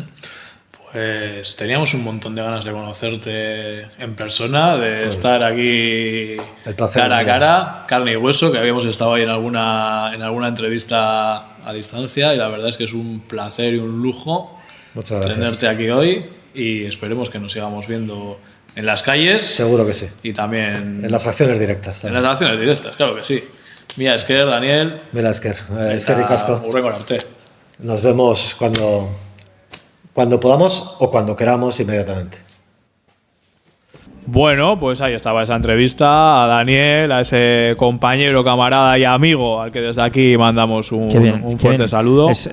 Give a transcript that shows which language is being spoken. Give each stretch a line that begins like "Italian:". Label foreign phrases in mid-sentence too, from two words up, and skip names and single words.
Spanish: Pues teníamos un montón de ganas de conocerte en persona, de estar aquí cara a cara, carne y hueso, que habíamos estado ahí en alguna entrevista a distancia, y la verdad es que es un placer y un lujo tenerte aquí hoy, y esperemos que nos sigamos viendo en las calles. Seguro que sí. Y también en las acciones directas. También. En las acciones directas, claro que sí.
Basque: Mila esker, Daniel. Mila esker. Eskerrik asko.
Spanish: Nos vemos cuando podamos o cuando queramos inmediatamente. Bueno, pues ahí estaba esa entrevista a Daniel, a ese compañero, camarada y amigo al que desde aquí mandamos un fuerte saludo.